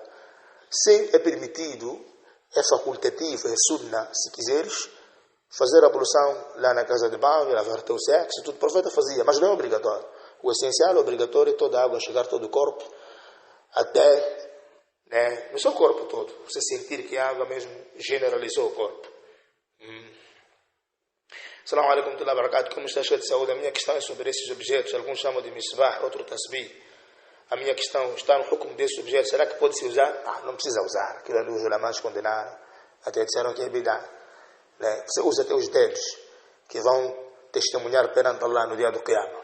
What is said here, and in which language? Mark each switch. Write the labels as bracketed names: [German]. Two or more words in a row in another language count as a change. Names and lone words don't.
[Portuguese] Sim, é permitido, é facultativo, é sunna, se quiseres, fazer a ablução lá na casa de banho, lavar teu sexo, tudo. O profeta fazia, mas não é obrigatório. O essencial, o obrigatório é toda a água chegar todo o corpo, até, no seu corpo todo. Você sentir que a água mesmo generalizou o corpo. [Arabic] السلام عليكم ورحمة الله وبركاته. [Portuguese] Como está cheio de saúde? A minha questão é sobre esses objetos. Alguns chamam de misbah, outro tasbih. A minha questão está no hukum desses objetos. Será que pode-se usar? Não precisa usar. Aquilo ali os ulamás condenaram. Até disseram que é bid'ah. Você usa até os dedos, que vão testemunhar perante Allah no dia do Qiyamah.